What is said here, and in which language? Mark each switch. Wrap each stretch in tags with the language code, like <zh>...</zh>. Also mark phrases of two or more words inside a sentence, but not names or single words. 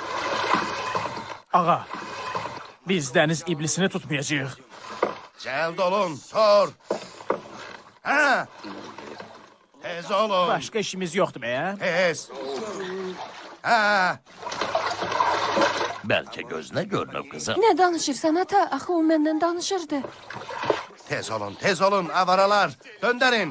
<az>Ağa, biz deniz iblisini tutmayacağıq. Cəld olun, Tor. Hə? Tez olun.</az> <tr>Başka işimiz yoktu be ya.</tr> <az>Tez. Hə?</az> <tr>Belki gözüne görünüp kızım.</tr> <az>Ne danışırsan ata? Axı o menden danışırdı. Tez olun, avaralar. Döndərin.</az>